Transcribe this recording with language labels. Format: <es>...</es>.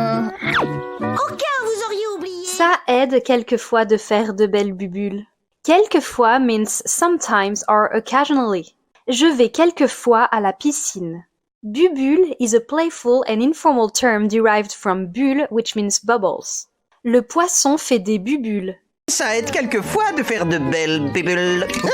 <fr>Au cas où vous auriez oublié. Ça aide quelquefois de faire de belles bubules.</fr> <en>Quelquefois means sometimes or occasionally.</en> <fr>Je vais quelquefois à la piscine.</fr> <en>Bubule is a playful and informal term derived from bulle, which means bubbles.</en> <fr>Le poisson fait des bubules. Ça aide quelquefois de faire de belles bulles.</fr>